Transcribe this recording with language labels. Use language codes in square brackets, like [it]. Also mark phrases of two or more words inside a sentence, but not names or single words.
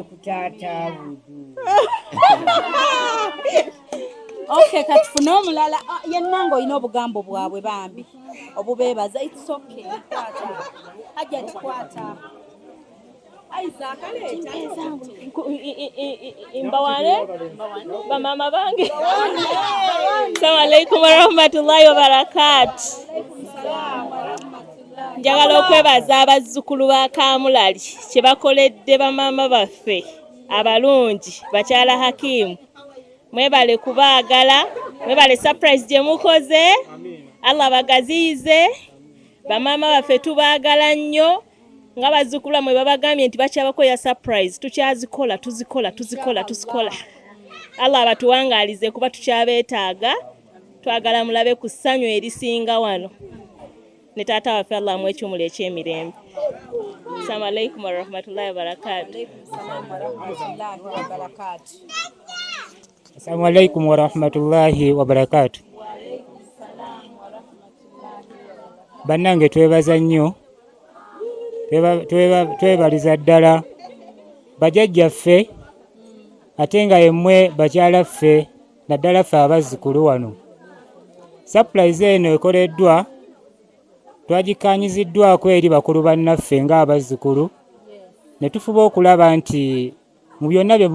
[lg] Okay, kati fune omulala yenna ng'olina obugambo bwabwe bambi obubeebaza. [en] It's okay. [lg] Hajati kwata. Imbawane bamama bange. [ar] السلام عليكم ورحمة الله وبركاته. [lg] Njagala okwebaza abazzukulu ba Kamulali kye bakoledde bamama baffe abalungi bakyala Hakimu. Mwebale kubaagala, mwebale surprise gye mukoze. Allah bagaziize. Bamama baffe tubaagala nnyo. Nga bazzukulu mwe babagambye nti bakyabakoya surprise tukyazikola tuzikola. Allah abatuwangaalize kuba tukyabeetaaga. Twagala mulabe ku ssanyu erisinga wano. Ne taata waffe Allah amwekyumula ekyemirembe. [ar] السلام عليكم ورحمة الله وبركاته. السلام عليكم ورحمة الله وبركاته. [lg] Bannange twebaza nnyo. Twebaliza ddala bajjajjaffe ate nga yemmwe bakyalaffe naddala ffe abazzukulu wano. Surprise eno ekoleddwa twagikanyiziddwako eri bakulu bannaffe ng'abazzukulu ne tufuba okulaba nti mu byonna bye